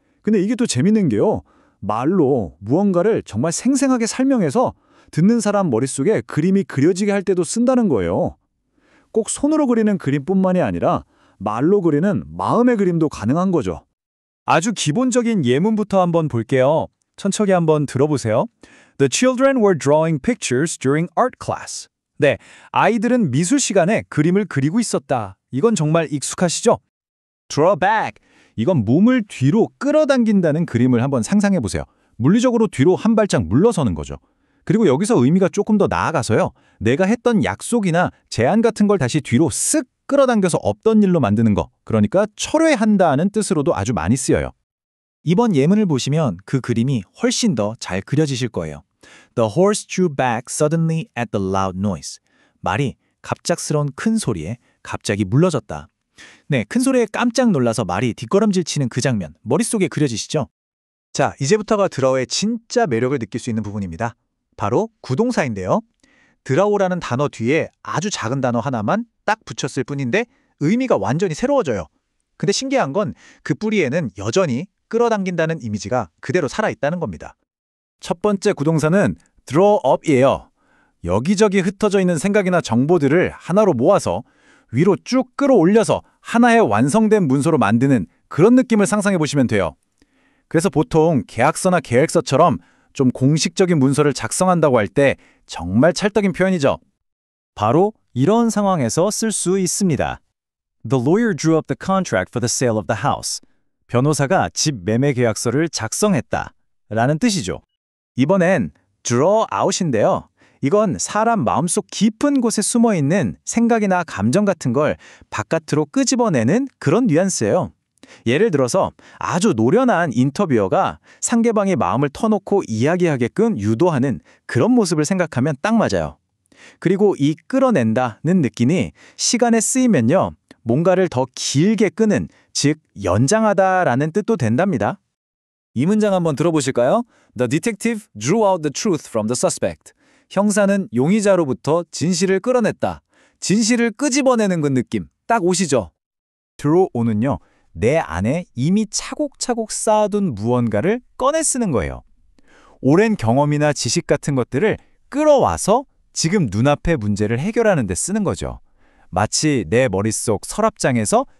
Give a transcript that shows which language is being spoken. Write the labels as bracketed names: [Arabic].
[Korean] 근데 이게 또 재밌는 게요. 말로 무언가를 정말 생생하게 설명해서 듣는 사람 머릿속에 그림이 그려지게 할 때도 쓴다는 거예요. 꼭 손으로 그리는 그림뿐만이 아니라 말로 그리는 마음의 그림도 가능한 거죠. 아주 기본적인 예문부터 한번 볼게요. 천천히 한번 들어보세요. [English] The children were drawing pictures during art class. [Korean] 네, 아이들은 미술 시간에 그림을 그리고 있었다. 이건 정말 익숙하시죠? [English] Draw back. [Korean] 이건 몸을 뒤로 끌어당긴다는 그림을 한번 상상해 보세요. 물리적으로 뒤로 한 발짝 물러서는 거죠. 그리고 여기서 의미가 조금 더 나아가서요. 내가 했던 약속이나 제안 같은 걸 다시 뒤로 쓱 끌어당겨서 없던 일로 만드는 거. 그러니까 철회한다는 뜻으로도 아주 많이 쓰여요. 이번 예문을 보시면 그 그림이 훨씬 더 잘 그려지실 거예요. [English] The horse drew back suddenly at the loud noise. [Korean] 말이 갑작스러운 큰 소리에 갑자기 물러졌다. 네, 큰 소리에 깜짝 놀라서 말이 뒷걸음질 치는 그 장면, 머릿속에 그려지시죠? 자, 이제부터가 드라우의 진짜 매력을 느낄 수 있는 부분입니다. 바로 구동사인데요. 드라우라는 단어 뒤에 아주 작은 단어 하나만 딱 붙였을 뿐인데 의미가 완전히 새로워져요. 근데 신기한 건 그 뿌리에는 여전히 끌어당긴다는 이미지가 그대로 살아있다는 겁니다. 첫 번째 구동사는 draw up이에요. 여기저기 흩어져 있는 생각이나 정보들을 하나로 모아서 위로 쭉 끌어올려서 하나의 완성된 문서로 만드는 그런 느낌을 상상해 보시면 돼요. 그래서 보통 계약서나 계획서처럼 좀 공식적인 문서를 작성한다고 할 때 정말 찰떡인 표현이죠. 바로 이런 상황에서 쓸 수 있습니다. [English] The lawyer drew up the contract for the sale of the house. [Korean] 변호사가 집 매매 계약서를 작성했다 라는 뜻이죠. 이번엔 draw out인데요. 이건 사람 마음속 깊은 곳에 숨어있는 생각이나 감정 같은 걸 바깥으로 끄집어내는 그런 뉘앙스예요. 예를 들어서 아주 노련한 인터뷰어가 상대방의 마음을 터놓고 이야기하게끔 유도하는 그런 모습을 생각하면 딱 맞아요. 그리고 이 끌어낸다는 느낌이 시간에 쓰이면요. 뭔가를 더 길게 끄는, 즉 연장하다라는 뜻도 된답니다. 이 문장 한번 들어보실까요? [English] The detective drew out the truth from the suspect. [Korean] 형사는 용의자로부터 진실을 끌어냈다. 진실을 끄집어내는 그 느낌 딱 오시죠? 드로우는요. 내 안에 이미 차곡차곡 쌓아둔 무언가를 꺼내 쓰는 거예요. 오랜 경험이나 지식 같은 것들을 끌어와서 지금 눈앞의 문제를 해결하는 데 쓰는 거죠. 마치 내 머릿속 서랍장에서